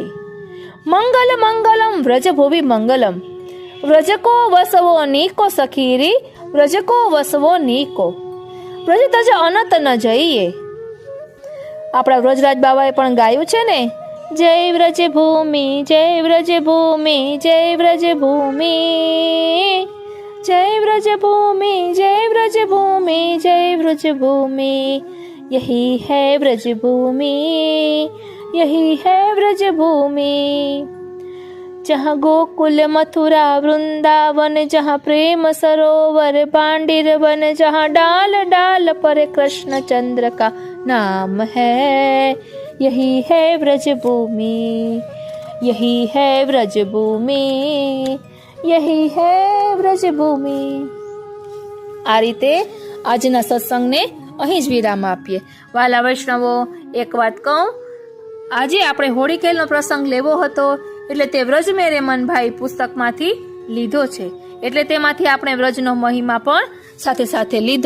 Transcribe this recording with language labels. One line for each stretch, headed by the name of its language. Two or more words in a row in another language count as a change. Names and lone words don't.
Sanskrit: मंगल मंगलम व्रज भुवि मंगलम,
Braj: व्रज को वसवो नीको सखीरी. व्रज को वसवो नीको, व्रज तज अनत न जइए.
Gujarati: આપણા વ્રજરાજ બાબાએ પણ ગાયું છે ને,
Hindi: जय व्रज भूमि जय व्रज भूमि, जय व्रज भूमि जय व्रज भूमि, जय व्रज भूमि, जय व्रज भूमि, यही है व्रज भूमि, यही है व्रज भूमि। जहाँ गोकुल मथुरा वृंदावन, जहाँ प्रेम सरोवर पांडिर वन, जहाँ डाल डाल पर कृष्ण चंद्र का नाम है, यही है व्रज भूमि, यही है व्रज भूमि, यही है व्रज भूमि।
Gujarati: આ રીતે આજના સત્સંગને અહીં જ વિરામ આપીએ। વાલા વૈષ્ણવો, એક વાત કહું, આજે આપણે હોળી ખેલનો પ્રસંગ લેવો હતો એટલે તે વ્રજ મેરે મનભાઈ પુસ્તકમાંથી લીધો છે, એટલે તેમાંથી આપણે વ્રજનો મહિમા પણ સાથે સાથે લીધો।